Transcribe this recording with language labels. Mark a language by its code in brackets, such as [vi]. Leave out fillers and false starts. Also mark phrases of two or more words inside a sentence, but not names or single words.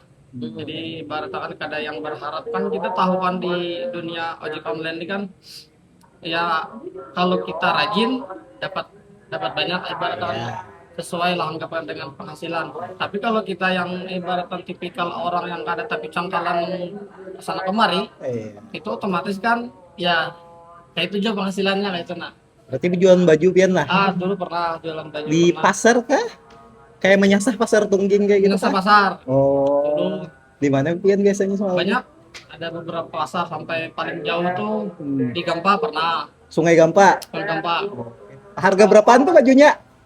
[id] Jadi ibarat kan kada yang berharap kan kita tahu kan di dunia ojek online ini kan ya kalau kita rajin dapat banyak ibarat kan sesuai lah anggapan dengan penghasilan. Tapi kalau kita yang ibaratkan tipikal orang yang kada tapi cangkalan sana kemari itu otomatis kan ya kayak itu juga penghasilannya kayak itu nah. berarti jualan baju pian lah Dulu pernah jualan baju di pernah. pasar kah kayak menyasar pasar tungging kayak gitu Pasar kah? pasar. Oh, Dulu di mana pian biasanya soalnya? banyak ada beberapa pasar sampai paling jauh tuh di Gampa pernah. Sungai Gampa. Di Gampa. Harga berapaan tuh bajunya?